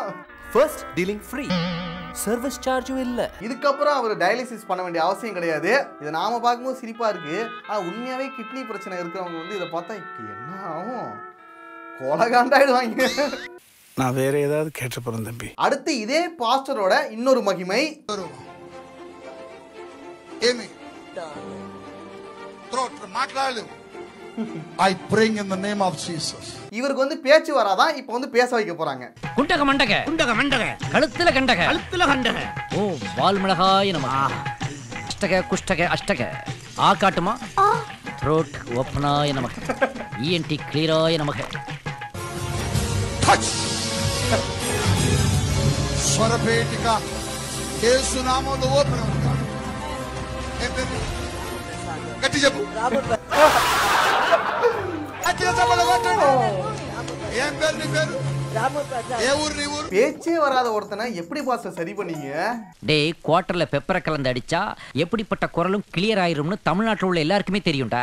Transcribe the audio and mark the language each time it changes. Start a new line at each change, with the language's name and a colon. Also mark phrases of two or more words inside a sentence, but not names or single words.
English: first dealing free, service charge
Tamil: இல்ல. இதுக்கப்புறம் அவர் டயாலிசிஸ் பண்ண வேண்டிய அவசியம் கிடையாது. இதை நாம பார்க்கும்போது சிரிப்பா இருக்கு. ஆனா உண்மையாவே கிட்னி பிரச்சனை இருக்கிறவங்க வந்து இதை பார்த்தா என்ன ஆகும், கொலகாண்டாயிடுவாங்க. நான் வேற ஏதாவது கேட்டு போறேன் தம்பி. அடுத்து இதே பாஸ்டரோட இன்னொரு மகிமை.
Telugu: ఏమి మాట్లాడలేవు.
English: I bring in the name of Jesus.
Tamil: இவருக்கு வந்து பேச்சு வராதான், இப்போ வந்து பேச வைக்க போறாங்க. குண்டக மண்டக கழுத்துல கண்டக ஓ வால்மிளகாய் நம அஷ்டக குஷ்டக அஷ்டக ஆ காட்டுமா த்ரோட் ஓப்பனாய நமக்கு இஎன்டி கிளியராய நமக்கு
Telugu: స్వరపేటిక యేసు నామములో ఓపెన్ అవుతుంది. గట్టి చెప్పు.
Tamil: பேச்சே வராத ஒருத்தனை எப்படி பாஸ்டர் சரி பண்ணீங்க? டேய், குவார்டர்ல பெப்பரை கலந்து அடிச்சா எப்படிப்பட்ட குரலும் கிளியர் ஆயிரும்னு தமிழ்நாட்டில் உள்ள எல்லாருக்குமே தெரியும்டா.